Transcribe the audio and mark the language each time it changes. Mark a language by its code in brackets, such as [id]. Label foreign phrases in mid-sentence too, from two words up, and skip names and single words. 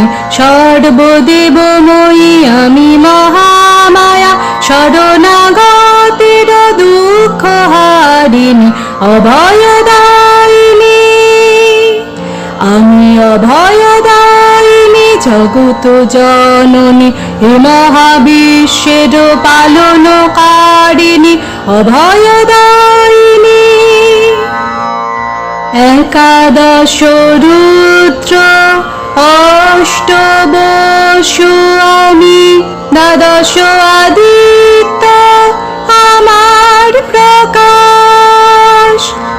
[bn] সর্বদেবময়ী আমি মহামায়া, শরণাগতের দুঃখ হারিণী। অভয়দায়িনী, আমি অভয়দায়িনী জগত জননী, হে মহাবিশ্বের পালনকারিণী। অভয়দায়িনী, একাদশ রুদ্র অষ্টবসু আমি, দ্বাদশ আদিত্য আমার প্রকাশ।